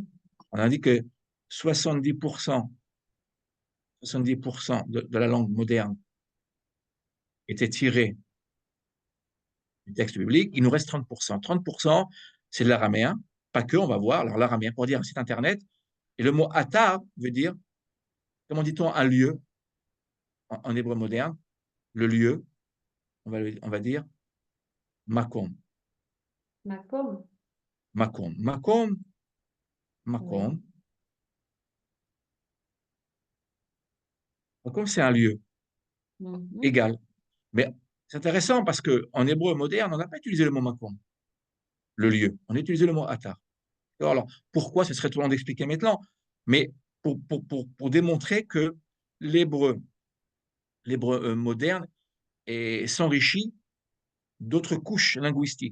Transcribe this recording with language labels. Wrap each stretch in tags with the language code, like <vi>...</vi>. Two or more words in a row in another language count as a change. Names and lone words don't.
<fr>On a dit que 70%, 70% de la langue moderne était tiré du texte biblique. Il nous reste 30%. 30%, c'est de l'araméen. Pas que, on va voir. Alors, l'araméen pour dire un site Internet. Et le mot atar veut dire, comment dit-on, un lieu en hébreu moderne. Le lieu, on va dire makom. Macom. Makom. Makom, makom. Oui. Makom, c'est un lieu Mhm. égal. Mais c'est intéressant parce qu'en hébreu moderne, on n'a pas utilisé le mot makom, le lieu. On a utilisé le mot atar. Alors, pourquoi ce serait trop long d'expliquer maintenant, mais pour démontrer que l'hébreu, l'hébreu moderne s'enrichit d'autres couches linguistiques.</fr>